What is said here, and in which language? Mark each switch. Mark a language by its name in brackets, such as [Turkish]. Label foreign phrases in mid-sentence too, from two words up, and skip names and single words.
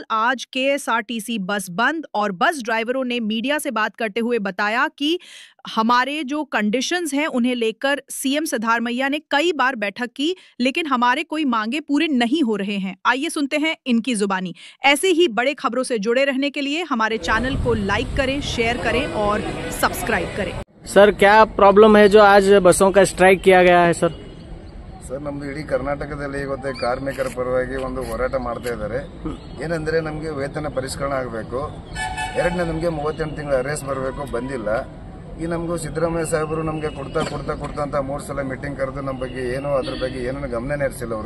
[Hindi] आज केएसआरटीसी बस बंद और बस ड्राइवरों ने मीडिया से बात करते हुए बताया कि हमारे जो कंडीशंस हैं उन्हें लेकर सीएम सिद्धारमैया ने कई बार बैठक की, लेकिन हमारे कोई मांगे पूरे नहीं हो रहे हैं। आइए सुनते हैं इनकी जुबानी। ऐसे ही बड़े खबरों से जुड़े रहने के लिए हमारे चैनल को लाइक करें, शेयर करें और सब्सक्राइब करें। सर, क्या प्रॉब्लम है जो आज बसों का स्ट्राइक किया गया है? [Kannada] ಸರ್ ನಮ್ದು ಇಡೀ ಕರ್ನಾಟಕದಲ್ಲಿ ಇವತ್ತು ಕಾರ್ಮಿಕರ ಪರವಾಗಿ ಒಂದು ಹೋರಾಟ ಮಾಡ್ತಾ ಇದ್ದಾರೆ. ಏನಂದ್ರೆ ನಮಗೆ ವೇತನ ಪರಿಷ್ಕರಣೆ ಆಗಬೇಕು, ಎರಡನೇ ನಮಗೆ 38 ತಿಂಗಳ ಅರೇಸ್ ಬರಬೇಕು, ಬಂದಿಲ್ಲ. ಈ ನಮಗೂ ಸಿದ್ದರಾಮಯ್ಯ ಸಾಹೇಬರು ನಮಗೆ ಕೊಡ್ತಾ ಅಂತ 3 ಸಲ ಮೀಟಿಂಗ್ ಕರೆದು ನಮ್ಮ ಬಗ್ಗೆ ಏನೋ ಅದ್ರ ಬಗ್ಗೆ ಏನೋ ಗಮನ ಹರಿಸಿಲ್ಲ ಅವರು.